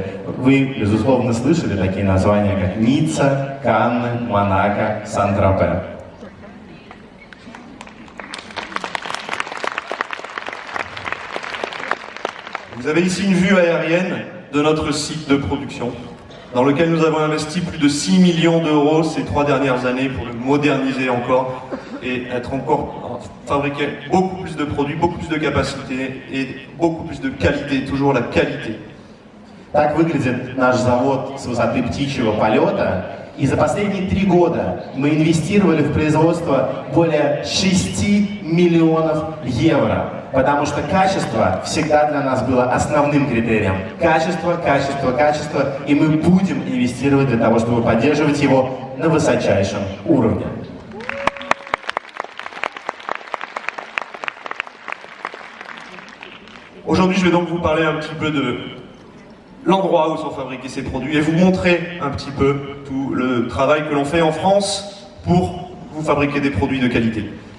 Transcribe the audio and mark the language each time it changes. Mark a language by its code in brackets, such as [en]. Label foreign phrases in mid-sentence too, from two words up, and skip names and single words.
[ru] Вы, безусловно, слышали такие названия, как Ницца, Канны, Монако, Сан-Тропе. [fr] Vous avez ici une vue aérienne de notre site de production, dans lequel nous avons investi plus de 6 millions d'euros ces 3 dernières années pour le moderniser encore et être encore fabriquer beaucoup plus de produits, beaucoup plus de capacité et beaucoup plus de qualité, toujours la qualité. [ru] Так выглядит наш завод с высоты птичьего полета. И за последние 3 года мы инвестировали в производство более 6 миллионов евро. Потому что качество всегда для нас было основным критерием. Качество, качество, качество. И мы будем инвестировать для того, чтобы поддерживать его на высочайшем уровне. [fr] Aujourd'hui, je vais donc vous parler un petit peu de l'endroit où sont fabriqués ces produits et vous montrer un petit peu tout le travail que l'on fait en France pour vous fabriquer des produits de qualité.